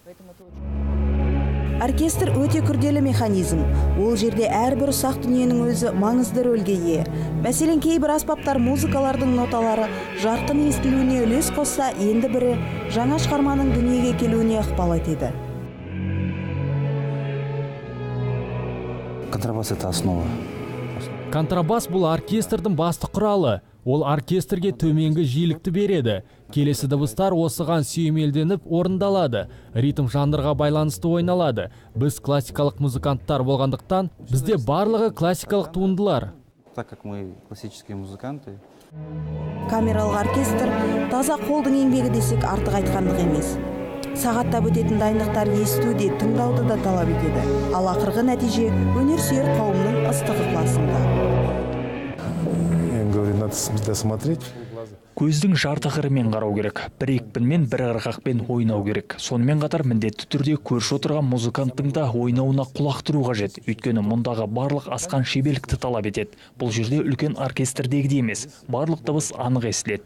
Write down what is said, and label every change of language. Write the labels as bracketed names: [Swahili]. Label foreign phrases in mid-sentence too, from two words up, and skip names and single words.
[Kazakh] Оркестр өте күрделі механизм. Ол жерде әрбір ұсақ дүниенің өзі маңызды рөлге ие. Мәселен, кейбір аспаптар музыкалардың ноталары жарқын естілуіне үлес қосса, енді бірі жаңа шығарманың дүниеге келуіне ықпал етеді. [Russian] Контрабас – это основа. [Kazakh] Контрабас бұл оркестрдің басты құралы. Ол оркестрге төменгі жиілікті береді. Келесі дыбыстар осыған сүйемелденіп орындалады. Ритм жанрға байланысты ойналады. Біз классикалық музыканттар болғандықтан, бізде барлығы классикалық туындылар. [Russian] Так как мы классические музыканты. [Kazakh] Камералық оркестр таза қолдың еңбегі десек артық айтқандық емес. Сағаттап өтетін дайындықтар естуде, тыңдауды да талап етеді. Ал ақырғы нәтиже өнер сүйер қауымның ыстық ықыласында. [Russian] Говорит, надо досмотреть. [Kazakh] Көздің жарты қырымен қарау керек. Бір екпінмен, бір ырғақпен ойнау керек. Сонымен қатар міндетті түрде көрші отырған музыканттың да ойнауына құлақ тұру қажет. Өйткені мұндағы барлық асқан шеберлікті талап етеді. Бұл жерде үлкен оркестрдегідей емес, барлық дыбыс анық естіледі.